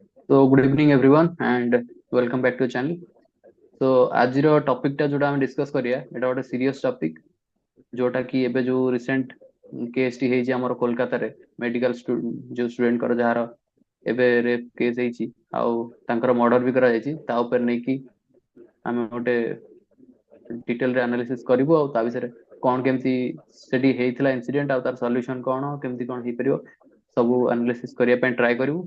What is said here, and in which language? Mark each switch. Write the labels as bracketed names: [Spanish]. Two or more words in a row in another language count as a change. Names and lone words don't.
[English] So good evening everyone and welcome back to the channel. [Odia] So ଆଜିର ଟପିକ ଟା ଯୋଉଟା ଆମେ ଡିସ୍କସ କରିବା ଏଟା ଗୋଟେ [English] serious topic [Odia] ଯୋଉଟା କି ଏବେ ଯୋଉ [English] recent case [Odia] ଟି ହେଇଛି ଆମର କୋଲକାତାରେ ମେଡିକାଲ ଯୋଉ ଷ୍ଟୁଡେଣ୍ଟଙ୍କର ଯାହାର ଏବେ [English] rape case [Odia] ହେଇଛି ଆଉ ତାଙ୍କର ମର୍ଡର ବି କରାଯାଇଛି ତା ଉପରେ ନେଇକି ଆମେ ଗୋଟେ ଡିଟେଲରେ ଆନାଲିସିସ୍ କରିବୁ ଆଉ ତା ବିଷୟରେ କଣ କେମିତି ସେଠି ହେଇଥିଲା ଇନସିଡେଣ୍ଟ ଆଉ ତାର ସଲ୍ୟୁସନ କଣ କେମିତି କଣ ହେଇପାରିବ ସବୁ ଆନାଲିସିସ୍ କରିବା ପାଇଁ ଟ୍ରାଏ କରିବୁ।